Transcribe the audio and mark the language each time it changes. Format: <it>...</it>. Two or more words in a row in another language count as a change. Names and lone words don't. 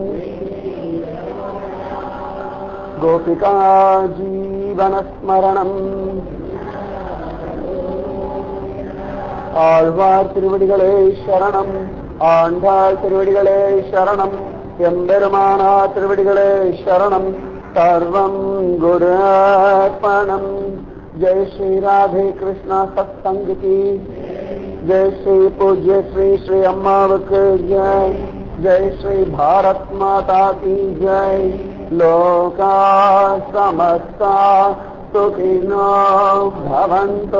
<sa>गोपिका जीवन स्मरणम्.</sa> <ta>ஆழ்வார் திருவடிகளே சரணம். ஆண்டாள் திருவடிகளே சரணம். எம்பெருமானா திருவடிகளே சரணம்.</ta> <sa>सर्वं गुरुर्पणम्.</sa> <hi>जय श्री राधे कृष्ण सत्संग की. जय श्री पूज्य श्री श्री अम्मावुक्कु जय। जय श्री भारत माता की जय।</hi> <sa>लोका समस्ता सुखिनो भवन्तु।</sa>